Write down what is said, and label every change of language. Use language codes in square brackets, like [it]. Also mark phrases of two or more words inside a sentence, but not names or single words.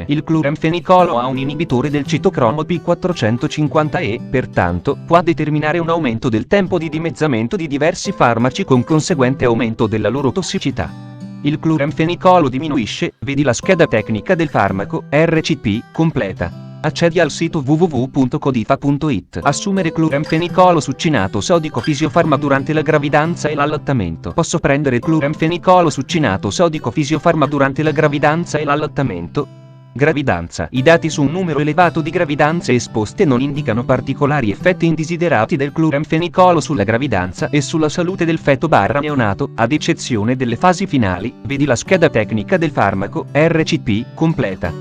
[it] Il cloramfenicolo ha un inibitore del citocromo P450 e, pertanto, può determinare un aumento del tempo di dimezzamento di diversi farmaci con conseguente aumento della loro tossicità. Il cloramfenicolo diminuisce, vedi la scheda tecnica del farmaco, RCP, completa. Accedi al sito www.codifa.it. Assumere cloramfenicolo succinato sodico fisiofarma durante la gravidanza e l'allattamento. Posso prendere cloramfenicolo succinato sodico fisiofarma durante la gravidanza e l'allattamento? Gravidanza. I dati su un numero elevato di gravidanze esposte non indicano particolari effetti indesiderati del cloramfenicolo sulla gravidanza e sulla salute del feto/neonato, ad eccezione delle fasi finali, vedi la scheda tecnica del farmaco, RCP, completa.